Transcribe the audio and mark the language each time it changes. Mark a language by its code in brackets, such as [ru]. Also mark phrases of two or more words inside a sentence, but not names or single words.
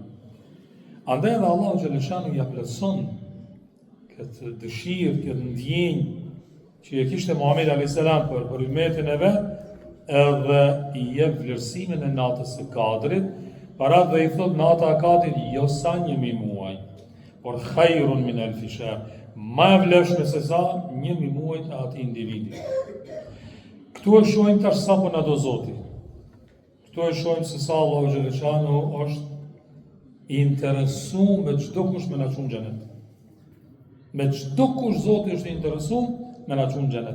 [sq] Andaj edhe Allahu Gjeleshanu ja plotson këtë dëshirë, këtë ndjenjë që e kishte Muhamedi a.s. për ymmetin e vet, edhe i jep vlerësimin e natës së Kadrit, para dhe i thot nata e Kadrit jo sa 1000 muaj, por [ar] خير من ألف شهر, [sq] ma e vlefshme se sa 1000 muaj të atij individi. Këtu e shohim tash sa po na do Zoti. Këtu e shohim se sa Allahu Gjeleshanu është i interesuar me çdo kush me na çon xhenet. Me çdo kush Zoti është i interesuar me na çon xhenet.